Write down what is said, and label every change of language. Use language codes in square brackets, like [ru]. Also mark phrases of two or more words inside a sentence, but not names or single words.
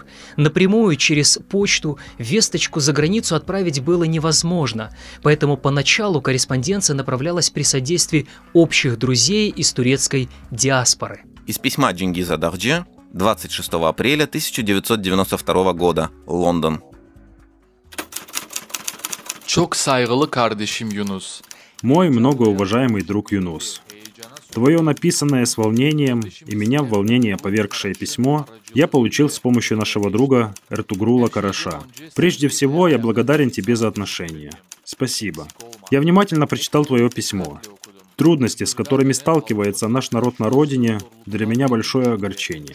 [ru] Напрямую через почту весточку за границу отправить было невозможно, поэтому поначалу корреспонденция направлялась при содействии общих друзей из турецкой диаспоры. Из письма Чингиза Дахче 26 апреля 1992 года, Лондон. [crh] Çok saygılı kardeşim Yunus. [ru] Мой многоуважаемый друг Юнус, твое написанное с волнением и меня в волнение повергшее письмо я получил с помощью нашего друга Эртугрула Караша. Прежде всего, я благодарен тебе за отношения. Спасибо. Я внимательно прочитал твое письмо. Трудности, с которыми сталкивается наш народ на родине, для меня большое огорчение.